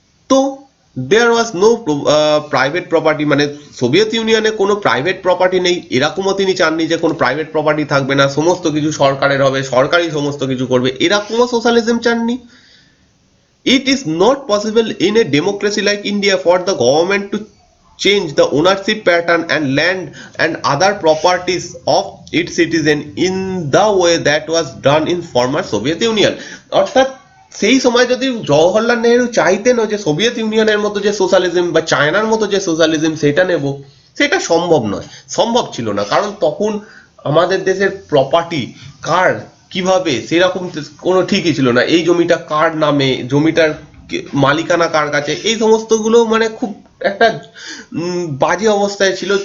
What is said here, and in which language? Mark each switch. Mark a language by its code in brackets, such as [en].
[en] তো there was no private property, [bn] মানে Soviet ইউনিয়নে কোনো প্রাইভেট প্রপার্টি নেই, এরকমও তিনি চাননি যে কোনো প্রাইভেট প্রপার্টি থাকবে না, সমস্ত কিছু সরকারের হবে, সরকারই সমস্ত কিছু করবে, এরকমও সোশ্যালিজম চাননি। [en] It is not possible in a democracy like India for the government to change the ownership pattern and land and other properties of its citizen in the way that was done in former Soviet Union. [bn] অর্থাৎ সেই সময় যদি জওহরলাল নেহেরু চাইতেন যে Soviet ইউনিয়নের মতো যে socialism বা চায়নার মতো যে সোশ্যালিজম সেটা নেব, সেটা সম্ভব নয়, সম্ভব ছিল না। কারণ তখন আমাদের দেশের প্রপার্টি কার কিভাবে সেরকম কোনো ঠিকই ছিল না, এই জমিটা কার নামে, জমিটার মালিকানা কার কাছে, এই সমস্তগুলো মানে খুব একটা বাজে অবস্থায় ছিল।